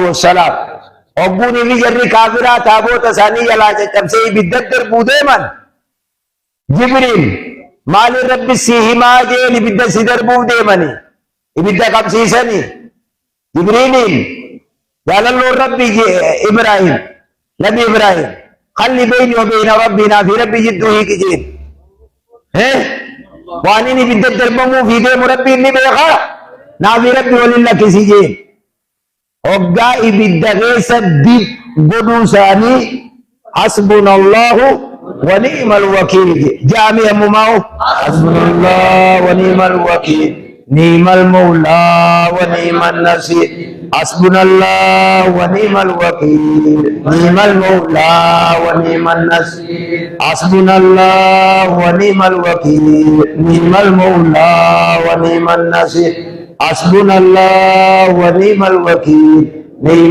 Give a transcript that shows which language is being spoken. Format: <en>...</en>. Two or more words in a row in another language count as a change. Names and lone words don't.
<om>wassalaam ogguun inni jarri kaafiraa taaboota isaanii jalaa caccabsee ibidda darbuu deeman Jibriil maaliin rabbi si himaa jeen ibidda si darbuuf deemani ibidda qabsiisani Jibriiliin jaalalloon rabbi Ibraahiim nabi Ibraahiim</om> <ar>خل بيني وبين ربنا</ar> <om>fi rabbi jidduu hiiki jeen waan inni ibidda darbamuuf hi deemu rabbi inni beekaa naafi rabbi waliin lakkisi jeen hoggaa ibidda keessa dib godhuu isaanii</om> <ar>حسبنا الله ونعم الوكيل</ar> <om>jaami ammumaa'u</om> <ar>حسبنا الله ونعم الوكيل نعم المولى ونعم النصير حسبنا الله ونعم الوكيل نعم المولى ونعم النصير حسبنا الله ونعم الوكيل نعم المولى ونعم النصير حسبنا الله ونعم الوكيل نعم</ar>